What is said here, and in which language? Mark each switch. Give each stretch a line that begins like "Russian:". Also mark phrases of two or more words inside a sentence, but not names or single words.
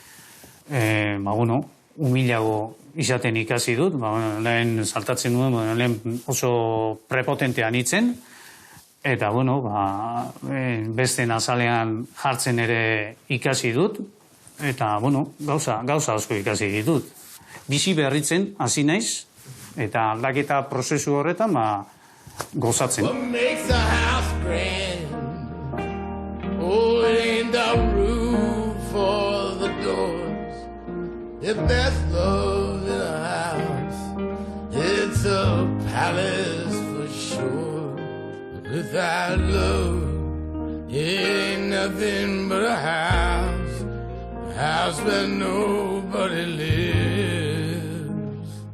Basque: humilago izaten ikasi dut, lehen saltatzen duen, lehen oso prepotentean itzen, eta, beste azalean jartzen ere ikasi dut, eta, gauza asko ikasi ditut. Bizi berritzen hasi naiz, eta aldaketa prozesu horretan, gozatzen.
English: What makes a house grand? Oh, it ain't the roof or the doors. If there's love in a house, it's a palace for sure. But without love, it ain't nothing but a house where nobody lives.